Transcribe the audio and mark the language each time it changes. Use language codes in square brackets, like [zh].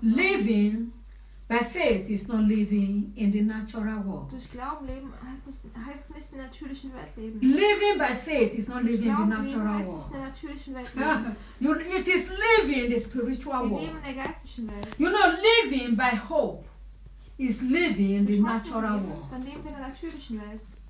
[en] Living by faith is not living in the natural world. [de] Durch Glauben leben heißt nicht in der natürlichen Welt leben. [en] Living by faith is not living in the natural [de] leben, [en] world. [de] Nicht in der natürlichen Welt leben. [en] You, it is living in the spiritual [de] Wir [en] world. [de] Leben in der geistlichen Welt. [en] You know, living by hope is living in the natural [de] leben, [en] world. [de] Dann leben wir in der natürlichen Welt.